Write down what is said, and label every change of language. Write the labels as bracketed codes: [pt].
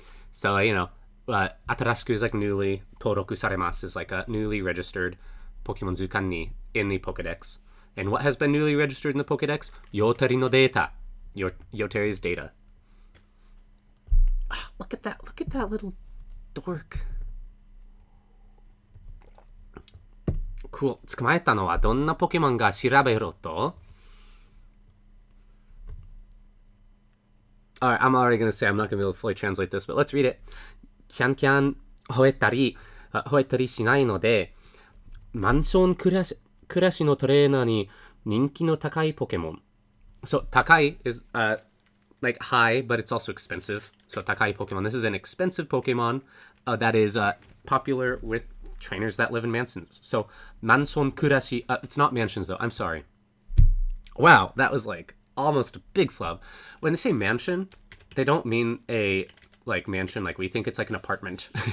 [en] So, atarashiku is like newly, toroku saremasu is like a newly registered Pokemon Zukan ni in the Pokedex. And what has been newly registered in the Pokedex? Yoteri no data. Yoteri's data. Look at that little dork. Cool. [ja] 捕まえたのはどんなポケモンが調べろと? [en] Alright, I'm already going to say I'm not going to be able to fully translate this, but let's read it. [ja] キャンキャン吠えたりしないので、マンション暮らしのトレーナーに人気の高いポケモン. [en] So, 高い is like high, but it's also expensive. So, 高い Pokemon. This is an expensive Pokemon that is popular with trainers that live in mansions. So, mansion kurashi. It's not mansions, though. I'm sorry. Wow, that was like almost a big flub. When they say mansion, they don't mean a like mansion like we think. It's like an apartment.